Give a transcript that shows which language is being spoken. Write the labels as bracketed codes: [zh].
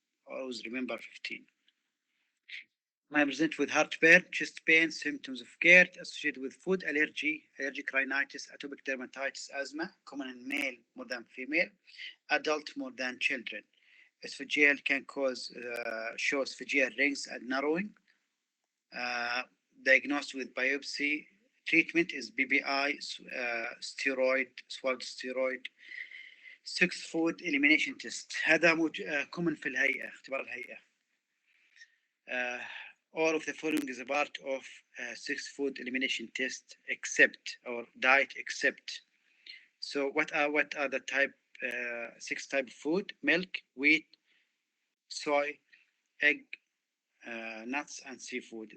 [en] Always remember 15. I present with heartburn, chest pain, symptoms of GERD associated with food allergy, allergic rhinitis, atopic dermatitis, asthma, common in male more than female, adult more than children. Esophageal can show esophageal rings and narrowing. Diagnosed with biopsy. Treatment is BBI, steroid, swallowed steroid. 6 food elimination test. [ar] هذا [en] common [ar] في الهيئة، اختبار الهيئة. [en] All of the following is a part of 6 food elimination test except, or diet except. So what are the 6 type of food? Milk, wheat, soy, egg, nuts, and seafood.